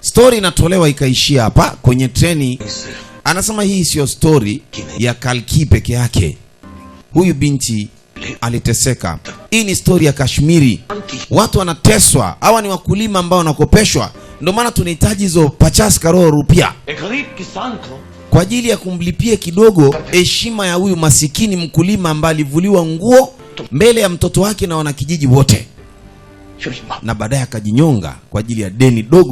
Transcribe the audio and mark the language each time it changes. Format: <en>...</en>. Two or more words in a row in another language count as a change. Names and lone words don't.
<sw>Story inatolewa ikaishia hapa kwenye treni. Anasema hii sio story ya Kalki peke yake. Huyu binti aliteseka. Hii ni story ya Kashmiri. Watu wanateswa. Hawa ni wakulima ambao wanakopeshwa. Ndio maana tunahitaji hizo 50 crore rupiah</sw> <hi>एक गरीब किसान को</hi> <sw>kwa ajili ya kumlipia kidogo heshima ya huyu masikini mkulima ambaye alivuliwa nguo mbele ya mtoto wake na wanakijiji wote, na baadaye akajinyonga kwa ajili ya deni dogo</sw>